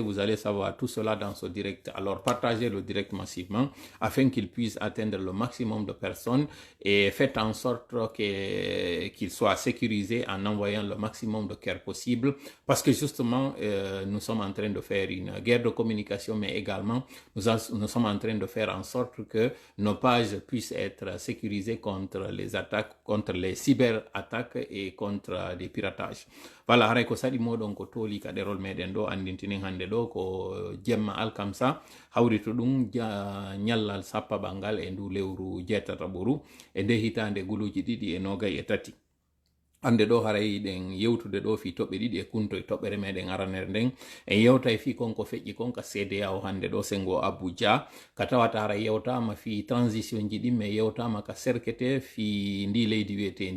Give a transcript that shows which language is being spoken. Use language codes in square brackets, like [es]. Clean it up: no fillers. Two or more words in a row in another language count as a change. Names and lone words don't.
[fr] Vous allez savoir tout cela dans ce direct. Alors partagez le direct massivement afin qu'il puisse atteindre le maximum de personnes et faites en sorte qu'il soit sécurisé en envoyant le maximum de cœurs possible parce que justement, nous sommes en train de faire une guerre de communication, mais également nous sommes en train de faire en sorte que nos pages puissent être sécurisées contre les attaques, contre les cyberattaques et contre des piratages. Voilà, [ff] haray ko sadi moɗon ko tooli ka ɗerol meɗen ɗo andintinin hande ɗo ko jemma alkamsa hawrito ɗum ñallal sappa ɓangal e ndu lewru jettata ɓoru e nde hitande guluji ɗiɗi e nogay e tati. Ande ɗo haray ɗen yewtude ɗo fi toɓɓe ɗiɗi e kunto e toɓɓere meɗen aranere nden en yewta e fi konko feƴƴi kon ka CEDEAO hande ɗo sengo Abuja ka tawata haray yewtama fi transition ji ɗin mais yewtama ka serkete fi ndi leydi wiyetendi